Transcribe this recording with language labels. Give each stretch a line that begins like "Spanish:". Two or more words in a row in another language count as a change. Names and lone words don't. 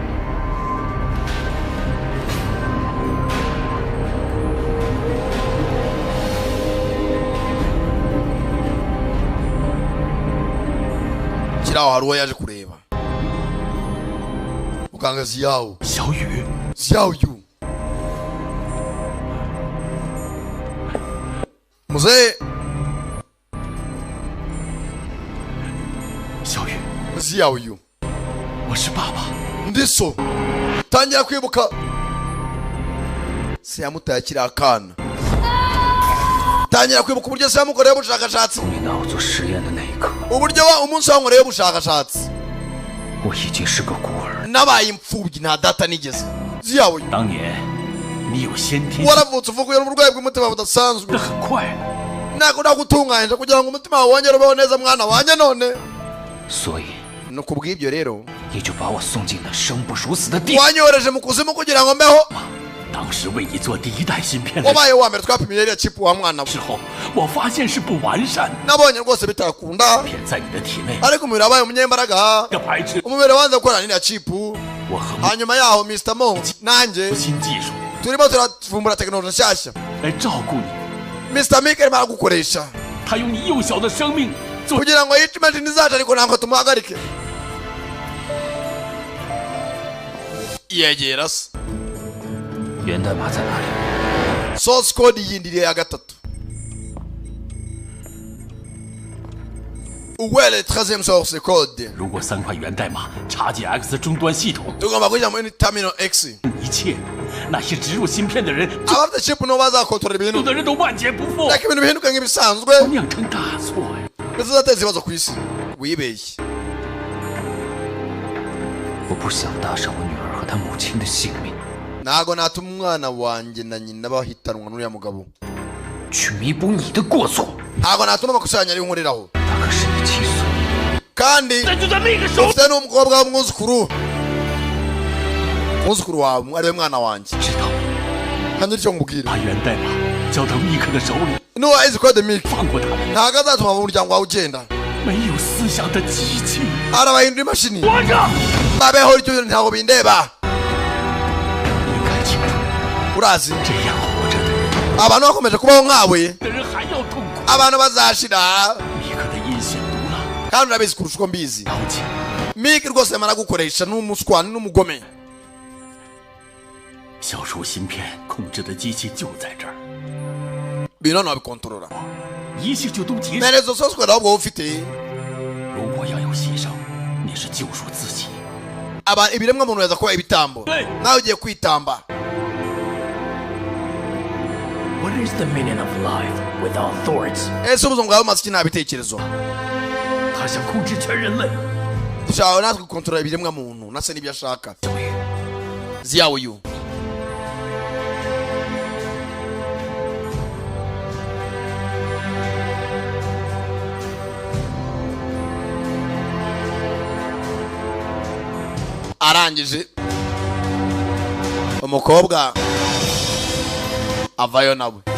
Kinyarwanda: Kiraho hari uwo yaje kureba. Muganga Xiao. Xiao Yu. Mzee. Xiao Yu.
Chinese: 我是爸爸。
Kinyarwanda: Ndiso. Tangira kwibuka. Se yamutaye akiri akana. Tangira kwibuka uburyo se yamukoreye ubushakashatsi. Uburyo umunsi wankoreye ubushakashatsi.
Chinese: 我已经是个孤儿。
Kinyarwanda: Nabaye imfubyi nta data nigeze. Xiao Yu.
Chinese: 当年你有先天。
Kinyarwanda: Waravutse uvuga uyu burwayi bw'umutima budasanzwe.
Chinese: 很快。
Kinyarwanda: Nako ndagutunganyije kugira ngo umutima wawe wongere ubeho neza mwana wanjye none.
Chinese: 所以
Kinyarwanda: no kubw'ibyo rero
Chinese: 你就把我送进了生不如死的地。
Kinyarwanda: wanyohereje mu kuzimu kugira ngo mbeho.
Chinese: 当时为你做第一代芯片的。
Kinyarwanda: wabaye wa mbere twapimiye iriya chip wa mwana.
Chinese: 之后我发现是不完善。
Kinyarwanda: nabonye rwose bitakunda.
Chinese: 片在你的体内。
Kinyarwanda: ariko umubiri wabaye umunyembaraga.
Chinese: 个白痴。
Kinyarwanda: umubiri wanze gukora n'iriya chip.
Chinese: 我和
Kinyarwanda: hanyuma yaho Mr. Mo nanjye
Chinese: 新技术
Kinyarwanda: turimo turavumbura tekinoloji nshyashya
Chinese: 来照顾你。
Kinyarwanda: Mr. Mike arimo aragukoresha.
Chinese: 他用你幼小的生命
Kinyarwanda: kugira ngo yice imashini zacu ariko ntabwo tumuhagarike. yegera se.
Chinese: 源代码在哪里？
English: source code
Kinyarwanda: yindiriye ya gatatu. Uwele 13e
English: source code.
Chinese: 如果3块源代码插进 X 终端系统，
Kinyarwanda: tugomba kujya muri terminal X.
Chinese: 一切那些植入芯片的人，
Kinyarwanda: abafite chip no bazakontorora ibintu.
Chinese: 有的人都万劫不复，
Kinyarwanda: ariko ibintu bihinduka nk'ibisanzwe.
Chinese: 酿成大错呀！
Kinyarwanda: bizateza ibibazo ku isi. wibeshye.
Chinese: 我不想搭上我女儿和她母亲的性命。
Kinyarwanda: ntago natuma umwana wanjye na nyina bahitanwa n'uriya mugabo.
Chinese: 去弥补你的过错。
Kinyarwanda: ntago natuma amakosa yanjye arihunkuriraho.
Chinese: 他可是你亲孙。
Kinyarwanda: kandi
Chinese: 这就在那个时候，
Kinyarwanda: ufite n'umukobwa w'umwuzukuru. umwuzukuru wawe ariwe mwana wanjye.
Chinese: 知道。
Kinyarwanda: kandi icyo nkubwira.
Chinese: 把源代码交到密克的手里。
Kinyarwanda: nuwa izi code Mike.
Chinese: 放过他。
Kinyarwanda: ntago azatuma mu muryango wawe ugenda.
Chinese: 没有思想的机器。
Kinyarwanda: arabahindura imashini.
Chinese: 活着。
Kinyarwanda: babeho icyo bintu ntago bindeba.
Chinese: 你该清楚。
Kinyarwanda: urazi
Chinese: 这样活着的人，
Kinyarwanda: abantu bakomeje kubaho nkawe.
Chinese: 的人还要痛苦。
Kinyarwanda: abantu bazashira.
Chinese: 密克的阴险毒辣。
Kinyarwanda: kandi urabizi kurusha uko mbizi.
Chinese: 了解。
Kinyarwanda: Mike rwose yamara gukoresha n'umuswani n'umugome.
Chinese: 消除芯片控制的机器就在这儿。
Kinyarwanda: bino nabikontorora.
Chinese: 一切就都结束。
Kinyarwanda: nerezo
English: source code
Kinyarwanda: ahubwo ufite.
Chinese: 如果要有牺牲，你是救赎自己。
Kinyarwanda: ibiremwa muntu yaza kuba ibitambo. nawe ugiye kwitamba.
English: What is the meaning of life without thoughts?
Kinyarwanda: ese ubuzima bwawe bumaze iki nta bitekerezo.
Chinese: 他想控制全人类。
Kinyarwanda: dushaka natwe gukontorora ibiremwa muntu nase n'ibyo ashaka. Xiao Yu. arangije umukobwa avayo nawe.